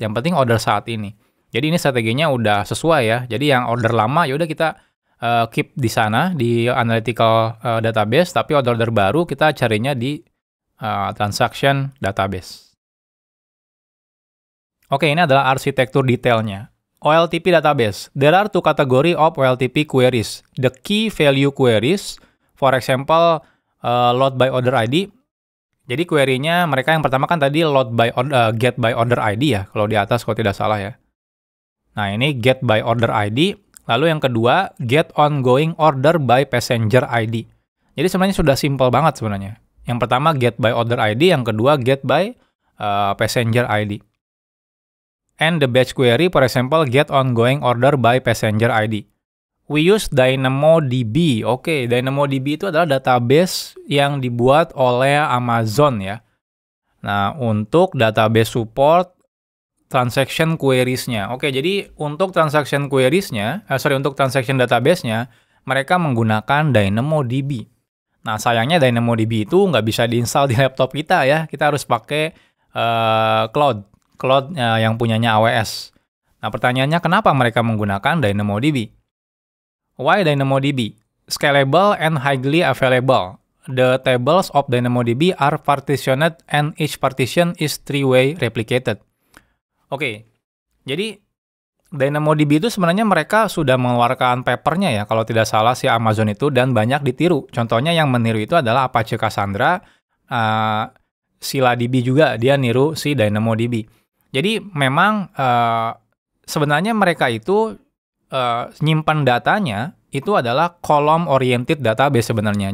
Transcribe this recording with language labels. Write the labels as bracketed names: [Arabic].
[Indonesian] Yang penting order saat ini. Jadi ini strateginya udah sesuai ya. Jadi yang order lama ya udah kita keep di sana di analytical database, tapi order baru kita carinya di transaction database. Oke, ini adalah arsitektur detailnya. [English] OLTP database. There are two categories of OLTP queries. The key value queries, for example, load by order ID. [Indonesian] Jadi query-nya mereka yang pertama kan tadi get by order ID ya, kalau di atas kalau tidak salah ya. Nah, ini get by order ID. Lalu yang kedua, get ongoing order by passenger ID. Jadi sebenarnya sudah simple banget sebenarnya. Yang pertama get by order ID, yang kedua get by passenger ID. [English] And the batch query, for example, get ongoing order by passenger ID. We use DynamoDB. [Indonesian] Oke, DynamoDB itu adalah database yang dibuat oleh Amazon ya. Nah, untuk database support transaction queries-nya. Oke, jadi untuk transaction queries-nya, untuk transaction database-nya, mereka menggunakan DynamoDB. Nah, sayangnya DynamoDB itu nggak bisa diinstal di laptop kita ya. Kita harus pakai cloud yang punyanya AWS. Nah, pertanyaannya kenapa mereka menggunakan DynamoDB? [English] Why DynamoDB? Scalable and highly available. The tables of DynamoDB are partitioned and each partition is three-way replicated. [Indonesian] Oke, jadi DynamoDB itu sebenarnya mereka sudah mengeluarkan papernya ya, kalau tidak salah si Amazon itu, dan banyak ditiru. Contohnya yang meniru itu adalah Apache Cassandra, ScyllaDB juga, dia niru si DynamoDB. Jadi memang sebenarnya mereka itu nyimpan datanya itu adalah column oriented database sebenarnya.